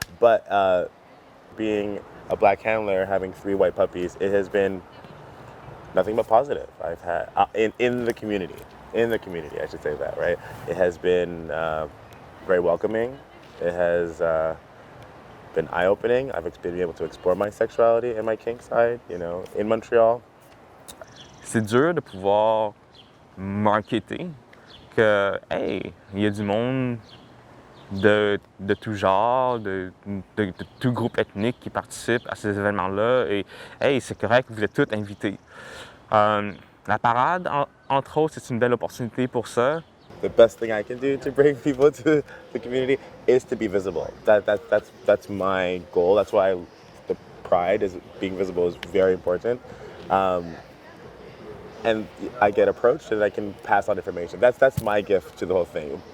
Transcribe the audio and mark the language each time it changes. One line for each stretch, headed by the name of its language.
English: But being a Black handler, having 3 white puppies, it has been nothing but positive. I've had in the community, I should say that, right? It has been very welcoming. It has been eye-opening. I've been able to explore my sexuality and my kink side, you know, in Montreal.
French: C'est dur de pouvoir marketer que, hey, il y a du monde de tout genre, de tout groupe ethnique qui participe à ces événements-là. Et, hey, c'est correct, vous êtes tous invités. La parade, entre autres, c'est une belle opportunité pour ça.
English: The best thing I can do to bring people to the community is to be visible. That's my goal. That's why the pride is being visible is very important. And I get approached and I can pass on information. That's my gift to the whole thing.